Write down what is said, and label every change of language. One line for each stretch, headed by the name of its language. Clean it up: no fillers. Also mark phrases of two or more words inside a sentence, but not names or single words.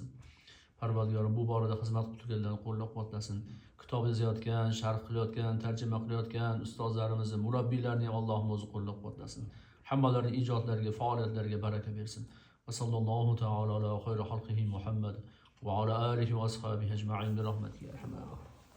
Uzbek: Parvardigorim bu borada xizmat qilib turganlarni qo'llab-quvvatlasin. Kitob yozayotgan, sharh qilayotgan, tarjima qilayotgan ustozlarimizni, murabbiylarni ham Allohim o'zi qo'llab-quvvatlasin. Hammalarining ijodlariga, faoliyatlariga baraka bersin.
Arabic: وصلى الله تعالى على خير خلقه محمد وعلى آله وأصحابه أجمعين برحمته يا رحمن.